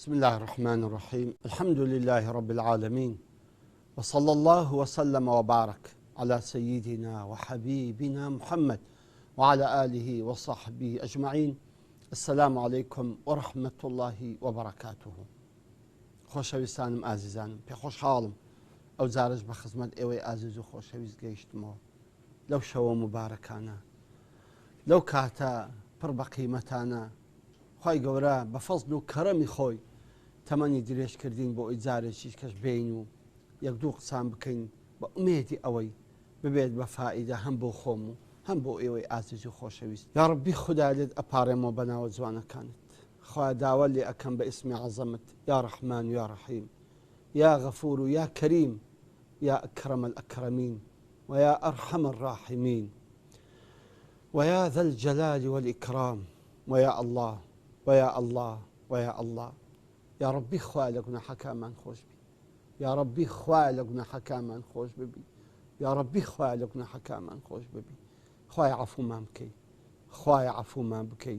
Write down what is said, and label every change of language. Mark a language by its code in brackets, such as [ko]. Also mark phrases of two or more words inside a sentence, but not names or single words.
[ar] الله الرحمن الرحيم. الحمد لله رب العالمين، وصلى الله وسلم وبارك على سيدنا وحبيبنا محمد وعلى آله وصحبه أجمعين. السلام عليكم ورحمة الله وبركاته. [ckb] خۆشەویستانم ئازیزانم، پێ خۆشحاڵم ئەو جارش بە خزمەت ئێوەی ئازیز و خۆشەویست گەیشتمەوە لەو شەوە مبارەکانە، لەو کاتە پڕ بە قیمەتانە. خوای گەورە بە فەزل و کەرەمی خۆی تەمەنی درێژ کردین بۆ ئەی جارێکیش کەش بین و یەک دوو قسان بکەین بە ئومێدی ئەوەی ببێت بە فائیدە هەم بۆ خۆم و هەم بۆ ئێوەی ئازیز و خۆشەویست. [ar] یا ڕەبی [ckb] خوددا لێت ئەپارێمەوە بە ناوە جوانەکانت. خوای داوا لێ ئەکەم بە ئیسمی عەزەمت، یا ڕەحمان و یا ڕەحیم، یا غەفور و یا کەریم، یا [ar] ئەکرەم الئەکرەمین [ckb] و یا [ar] ئەرحەم الراحمین [ckb] و یا [ar] ذا الجلال والإكرام [ckb] و یا الله و یا الله و یا الله. [ar] یا ڕەبی [ckb] خوای لە گوناحەکانمان خۆش بی، [ar] یا ڕەبی [ckb] خوای لە گوناحەکانمان خۆش ببی، [ar] یا ڕەبی [ckb] خوای لە گوناحەکانمان خۆش ببی. خوای عەفومان بکەی، خوای عەفومان بکەی.